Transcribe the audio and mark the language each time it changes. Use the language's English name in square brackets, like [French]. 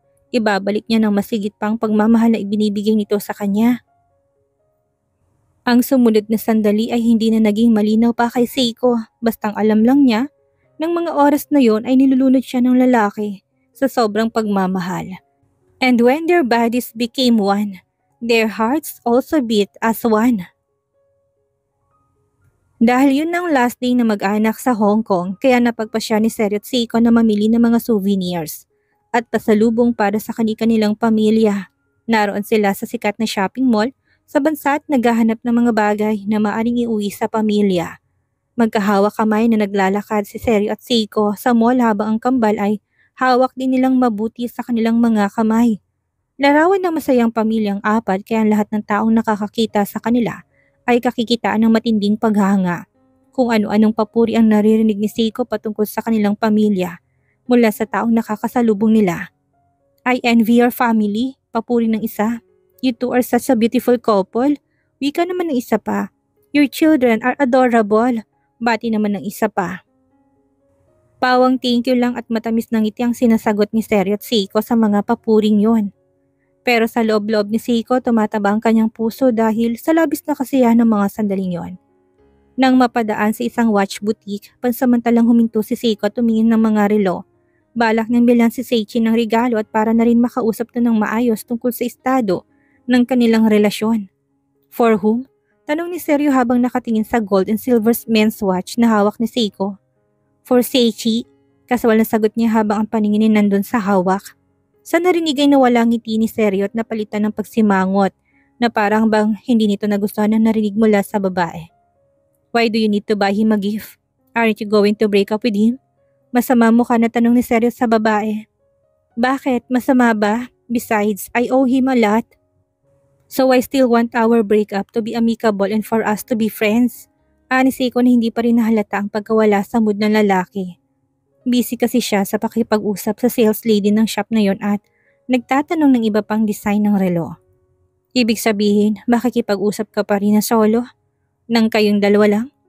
[Filipino] Ibabalik niya ng masigit pang pagmamahal na ibinibigay nito sa kanya. Ang sumunod na sandali ay hindi na naging malinaw pa kay Seiko, bastang alam lang niya ng mga oras na yon ay nilulunod siya ng lalaki sa sobrang pagmamahal. [English] And when their bodies became one, their hearts also beat as one. [Filipino] Dahil yun ang last day na mag-anak sa Hong Kong, kaya napagpasya ni Seryo at Seiko na mamili ng mga souvenirs at pasalubong para sa kanilang pamilya. Naroon sila sa sikat na shopping mall sa bansa at naghahanap ng mga bagay na maaring iuwi sa pamilya. Magkahawak kamay na naglalakad si Seryo at Seiko sa mall habang ang kambal ay hawak din nilang mabuti sa kanilang mga kamay. Larawan ng masayang pamilyang apat kaya lahat ng taong nakakakita sa kanila ay kakikitaan ng matinding paghanga. Kung ano-anong papuri ang naririnig ni Seiko patungkol sa kanilang pamilya mula sa taong nakakasalubong nila. [English] "I envy your family," [Filipino] papuri ng isa. [English] "You two are such a beautiful couple." [Filipino] Wika naman ng isa pa. [English] "Your children are adorable." [Filipino] Bati naman ng isa pa. Pawang thank you lang at matamis ng ngiti ang sinasagot ni Seryo at Seiko sa mga papuring yon. Pero sa loob-loob ni Seiko tumataba ang kanyang puso dahil sa labis na kasiyahan ng mga sandaling yon. Nang mapadaan sa isang watch boutique, pansamantalang huminto si Seiko at tumingin ng mga relo. Balak niyang bilhan si Seichi ng regalo at para na rin makausap na ng maayos tungkol sa estado ng kanilang relasyon. [English] "For whom?" [Filipino] Tanong ni Seryo habang nakatingin sa [English] gold and silver men's watch [Filipino] na hawak ni Seiko. [English] "For Seichi," [Filipino] kasawal na sagot niya habang ang paningin nandun sa hawak. Sa narinig ay nawala ngiti ni Seryo at napalitan ng pagsimangot na parang bang hindi nito nagustuhan ang narinig mula sa babae. [English] "Why do you need to buy him a gift? Aren't you going to break up with him?" [Filipino] Masama mo ka na tanong ni Seryo sa babae. "Bakit? Masama ba?" [English] Besides, I owe him a lot. So I still want our breakup to be amicable and for us to be friends. [Filipino] Ni Seiko na hindi pa rin nahalata ang pagkawala sa mood ng lalaki. Busy kasi siya sa pakipag-usap sa sales lady ng shop na yon at nagtatanong ng iba pang design ng relo. Ibig sabihin, makikipag-usap ka pa rin na solo? Nang kayong dalawa lang?